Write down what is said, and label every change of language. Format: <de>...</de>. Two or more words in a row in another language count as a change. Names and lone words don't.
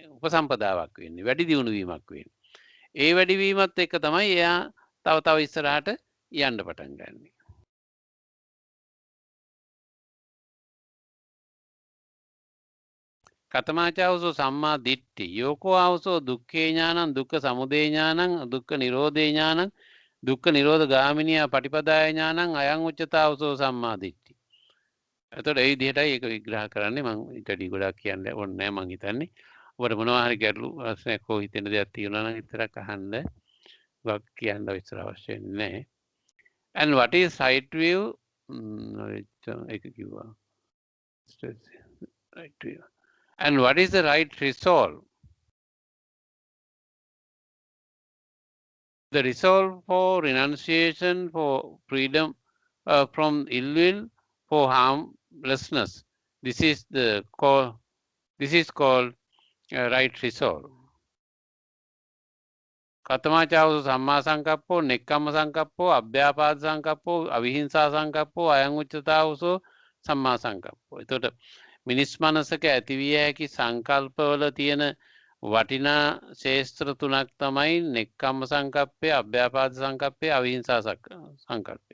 <si>උපසම්පදාවක් වෙන්නේ. වැඩි දියුණු වීමක් වෙන්නේ. ඒ වැඩි වීමත් එක්ක තමයි එයා තව ඉස්සරහට යන්න පටන් ගන්නෙ.</si> <pi>කතමාචාවසෝ සම්මා දිට්ඨි යෝකෝ ආවසෝ දුක්ඛේ ඥානං දුක්ඛ සමුදය ඥානං දුක්ඛ නිරෝධේ ඥානං දුක්ඛ නිරෝධ ගාමිනියා පටිපදාය ඥානං අයං උච්චතාවසෝ සම්මා දිට්ඨි.</pi> <si>එතකොට ඒ විදිහටයි ඒක විග්‍රහ කරන්නේ. මම ඊට වඩා ගොඩක් කියන්න ඕනේ නැහැ මං හිතන්නේ. ඔබට මොනවා හරි ගැටලු ප්‍රශ්නයක් හෝ හිතෙන දෙයක් තියෙනවා නම් විතරක් අහන්න. වක් කියන්න විතර අවශ්‍ය නැහැ.</si> <en>And what is right view?</en> <si>ඒක කිව්වා.</si> <en>Right view. And what is the right resolve? The resolve for renunciation, for freedom from ill will, for harmlessness. This is called right resolve.</en> <pi>කතමාචාවසෝ සම්මා සංකප්පෝ නෙක්ඛම්ම සංකප්පෝ අභ්‍යාපාද සංකප්පෝ අවිහිංසා සංකප්පෝ අයං උච්චතාවසෝ සම්මා සංකප්පෝ.</pi> <si>එතකොට මිනිස් මනසක ඇතිවිය හැකි සංකල්පවල තියෙන වටිනා ශේස්ත්‍ර තුනක් තමයි නෙක්ඛම්ම සංකප්පය, අභ්‍යාපාද සංකප්පය, අවිහිංසා සංකල්පය.</si>